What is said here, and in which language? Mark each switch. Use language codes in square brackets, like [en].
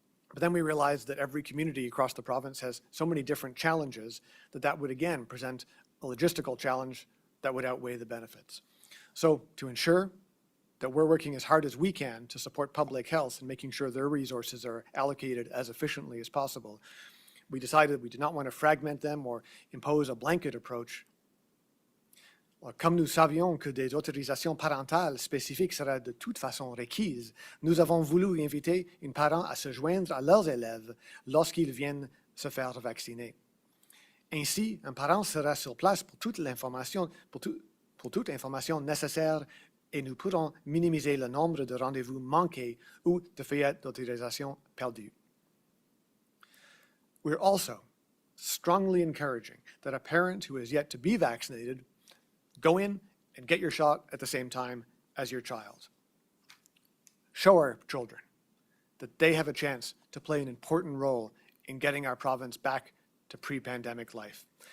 [en] But then we realized that every community across the province has so many different challenges that would again present a logistical challenge that would outweigh the benefits. So to ensure that we're working as hard as we can to support public health and making sure their resources are allocated as efficiently as possible, we decided we did not want to fragment them or impose a blanket approach. [fr] Comme nous savions que des autorisations parentales spécifiques seraient de toute façon requises, nous avons voulu inviter un parent à se joindre à leurs élèves lorsqu'ils viennent se faire vacciner. Ainsi, un parent sera sur place pour toute l'information, pour toute information nécessaire, et nous pourrons minimiser le nombre de rendez-vous manqués ou de feuillettes d'autorisation perdues. [en] We're also strongly encouraging that a parent who is yet to be vaccinated go in and get your shot at the same time as your child. Show our children that they have a chance to play an important role in getting our province back to pre-pandemic life.